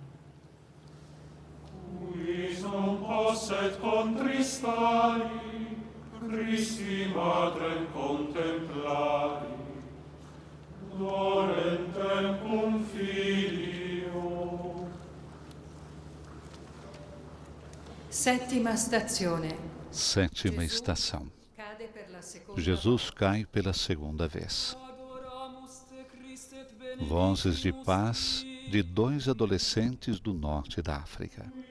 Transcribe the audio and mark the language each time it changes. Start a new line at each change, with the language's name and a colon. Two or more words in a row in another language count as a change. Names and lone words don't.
Latin: Quis non posset contristari, Christi Matrem contemplari, dolentem cum Filio.
Italian: Sétima stazione.
Portuguese: Sétima estação. Jesus cai pela segunda vez. Vozes de paz de 2 adolescentes do norte da África.